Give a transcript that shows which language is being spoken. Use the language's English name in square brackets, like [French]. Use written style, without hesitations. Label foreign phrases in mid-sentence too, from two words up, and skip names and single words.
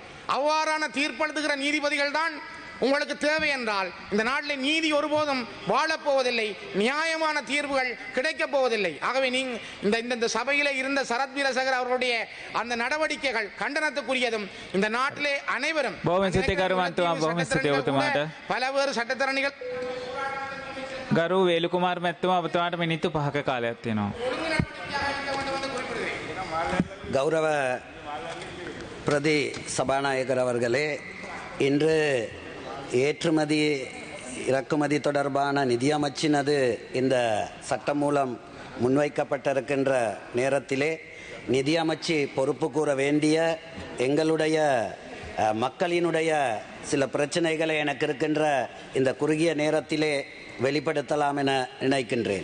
[Tamil] அவ்வாறான தீர்ப்பெழுதுகிற நீதிபதிகள் தான் உங்களுக்கு தேவை என்றால் இந்த நாட்டில் நீதி ஒருபோதும் வாழப்போவதில்லை, நியாயமான தீர்வுகள் கிடைக்கப் போவதில்லை. ஆகவே இந்த சபையிலே இருந்த சரத் வீரசேகர் அவர்களுடைய அந்த நடவடிக்கைகள் கண்டனத்துக்குரியதும் இந்த நாட்டிலே அனைவரும் பலவேறு சட்டத்தரணிகள் [Sinhala] ගරු වේලුකුමාර මැතිතුමා ඔබතුමාට මිනිත්තු 5ක කාලයක් තියෙනවා. [Tamil] கௌரவ பிரதி சபாநாயகர் அவர்களே, இன்று ஏற்றுமதி இறக்குமதி தொடர்பான நிதியமைச்சினது இந்த சட்டம் மூலம் முன்வைக்கப்பட்டிருக்கின்ற நேரத்திலே நிதியமைச்சு பொறுப்பு கூற வேண்டிய எங்களுடைய மக்களினுடைய சில பிரச்சனைகளை எனக்கு இருக்கின்ற இந்த குறுகிய நேரத்திலே வெளிப்படுத்தலாம் என நினைக்கின்றேன்.